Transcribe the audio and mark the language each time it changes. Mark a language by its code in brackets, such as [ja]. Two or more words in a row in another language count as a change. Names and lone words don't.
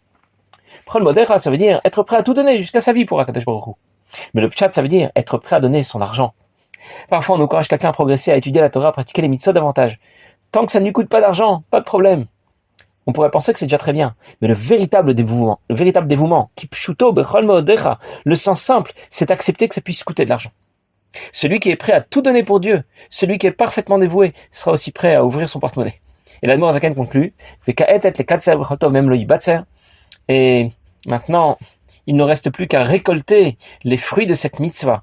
[he] בכל מאודך, [fr] ça veut dire être prêt à tout donner jusqu'à sa vie pour [he] הקדוש ברוך הוא. [fr] Mais le pshat, ça veut dire être prêt à donner son argent. Parfois, on encourage quelqu'un à progresser, à étudier la Torah, à pratiquer les mitzvot davantage. Tant que ça ne lui coûte pas d'argent, pas de problème. On pourrait penser que c'est déjà très bien. Mais le véritable dévouement, qui [he] פשוטו בכל מאודך, [fr] le sens simple, c'est accepter que ça puisse coûter de l'argent. Celui qui est prêt à tout donner pour Dieu, celui qui est parfaitement dévoué, sera aussi prêt à ouvrir son porte-monnaie. Et l'Admorazaken conclut, et maintenant, il ne reste plus qu'à récolter les fruits de cette mitzvah.